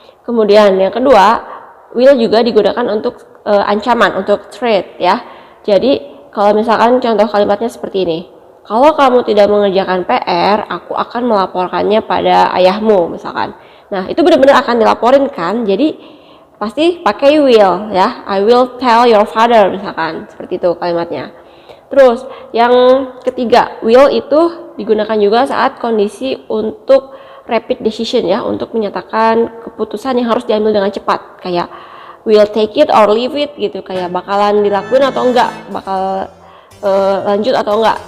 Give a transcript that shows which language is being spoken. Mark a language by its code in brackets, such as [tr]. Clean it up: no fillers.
[id] Kemudian yang kedua, will juga digunakan untuk ancaman, untuk threat ya. Jadi kalau misalkan contoh kalimatnya seperti ini. Kalau kamu tidak mengerjakan PR, aku akan melaporkannya pada ayahmu misalkan. Nah, itu benar-benar akan dilaporin kan? Jadi pasti pakai will ya. [en] I will tell your father [id] misalkan. Seperti itu kalimatnya. Terus yang ketiga, will itu digunakan juga saat kondisi untuk rapid decision ya, untuk menyatakan keputusan yang harus diambil dengan cepat. Kayak [en] will take it or leave it [id] gitu, kayak bakalan dilakuin atau enggak, bakal lanjut atau enggak.